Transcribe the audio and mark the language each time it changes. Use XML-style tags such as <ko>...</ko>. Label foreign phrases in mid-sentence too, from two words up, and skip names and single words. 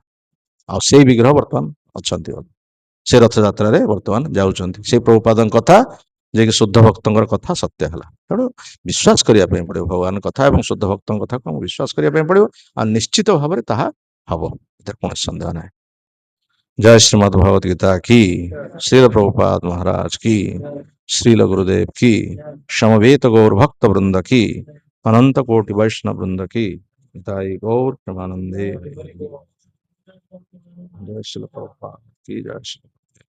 <or>ଆଉ ସେଇ ବିଗ୍ରହ ବର୍ତ୍ତମାନ ଅଛନ୍ତି, ସେ ରଥଯାତ୍ରାରେ ବର୍ତ୍ତମାନ ଯାଉଛନ୍ତି। ସେ ପ୍ରଭୁପାଦଙ୍କ କଥା ଯିଏକି ଶୁଦ୍ଧ ଭକ୍ତଙ୍କର କଥା ସତ୍ୟ ହେଲା। ତେଣୁ ବିଶ୍ୱାସ କରିବା ପାଇଁ ପଡିବ ଭଗବାନଙ୍କ କଥା ଏବଂ ଶୁଦ୍ଧ ଭକ୍ତଙ୍କ କଥାକୁ ଆମକୁ ବିଶ୍ୱାସ କରିବା ପାଇଁ ପଡିବ, ଆଉ ନିଶ୍ଚିତ ଭାବରେ ତାହା ହବ, ଏଥିରେ କୌଣସି ସନ୍ଦେହ ନାହିଁ।</or> <hi>जय श्रीमद् भगवत गीता की, श्रील प्रभुपाद महाराज की, श्रील गुरुदेव की, समवेत गौर भक्त वृंद की, अनंत कोटि वैष्णव वृंद की, निताई गौर प्रेमानंदे। जय श्रील प्रभुपाद की जय।</hi>